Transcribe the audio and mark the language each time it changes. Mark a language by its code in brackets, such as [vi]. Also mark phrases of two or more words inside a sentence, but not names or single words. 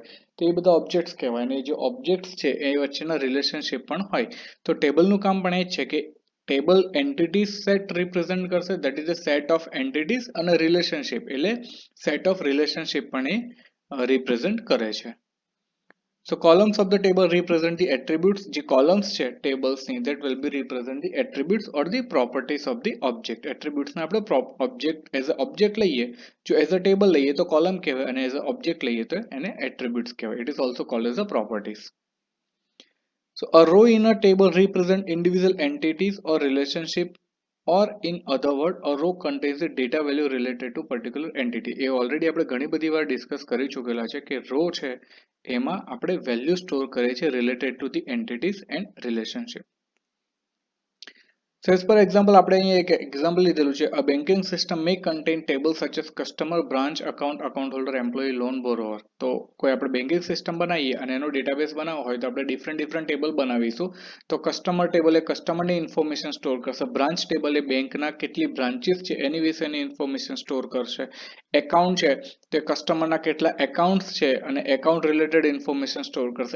[gu] તો એ બધા ઓબ્જેક્ટ્સ કહેવાય અને જે ઓબ્જેક્ટ્સ છે એ વચ્ચેના રિલેશનશિપ પણ હોય. તો ટેબલનું કામ પણ એ જ છે કે [en] table entities set represent [gu] કરશે, [en] that is a set of entities, [gu] અને રિલેશનશિપ એટલે [en] set of relationship [gu] પણ એ રિપ્રેઝન્ટ કરે છે. [en] So columns of the table represent the attributes. [gu] જે columns છે tablesની [en] that will be represent the attributes or the properties of the object. [gu] attributes ને આપણે object [en] as a object [gu] લઈએ, જો [en] as a table [gu] લઈએ તો column કહેવાય અને [en] as a object [gu] લઈએ તો એને attributes કહેવાય. [en] It is also called as a properties. So a row in a table represent individual entities or relationship, or in other word a row contains the data value related to particular entity. [gu] એ ઓલરેડી આપણે ઘણી બધી વાર ડિસ્કસ કરી ચૂકેલા છે કે રો છે એમાં આપણે વેલ્યુ સ્ટોર કરીએ છીએ [en] related to the entities and relationship. So as per example [gu] આપણે અહીંયા એક એક્ઝામ્પલ લીધેલું છે. [en] A banking system may contain tables such as customer, branch, account, account holder, employee, loan borrower. [gu] તો કોઈ આપણે [en] banking system [gu] બનાવીએ અને એનો ડેટાબેઝ બનાવવો હોય તો આપણે [en] different table [gu] બનાવીશું. તો [en] customer table [gu] એ કસ્ટમરની ઇન્ફોર્મેશન સ્ટોર કરશે. [en] branch table [gu] એ બેંકના કેટલી બ્રાન્ચીસ છે એની વિશેની ઇન્ફોર્મેશન સ્ટોર કરશે. એકાઉન્ટ છે તે કસ્ટમરના કેટલા એકાઉન્ટ્સ છે અને [en] account related information [gu] સ્ટોર કરશે.